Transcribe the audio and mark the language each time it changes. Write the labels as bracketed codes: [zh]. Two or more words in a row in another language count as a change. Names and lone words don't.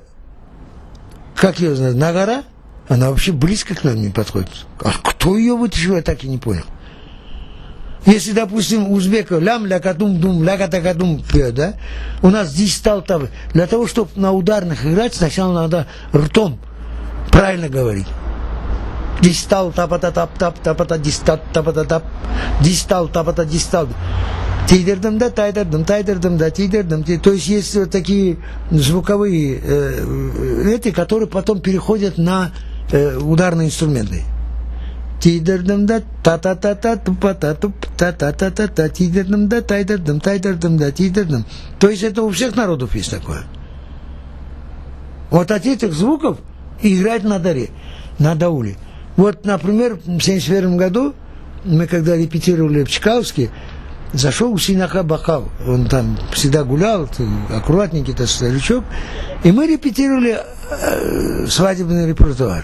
[ru] Как ее знать, Нагара, она вообще близко к нам не подходит. А кто ее вытащил, я так и не понял. Если, допустим, узбека лям лякатум дум лякатакадум пьет, да, у нас здесь стал там. Для того, чтобы на ударных играть, сначала надо ртом правильно говорить. Дистал тапата тап тап тапата дистат тапата тап дистал тапата дистал. Тайдердам да, тайдердам да, тайдердам. То есть есть вот такие звуковые эти, которые потом переходят на ударные инструменты. Тайдердам да, та-та-та-та, тупа-та-туп, та-та-та-та-та, тайдердам да, тайдердам да, тайдердам. То есть это у всех народов есть такое. Вот от этих звуков играть на даре, на дауле. Вот, например, в 1971 году мы когда репетировали в Чкаловске, зашел у Синаха Бахал, он там всегда гулял, аккуратненький-то старичок, и мы репетировали свадебный репертуар.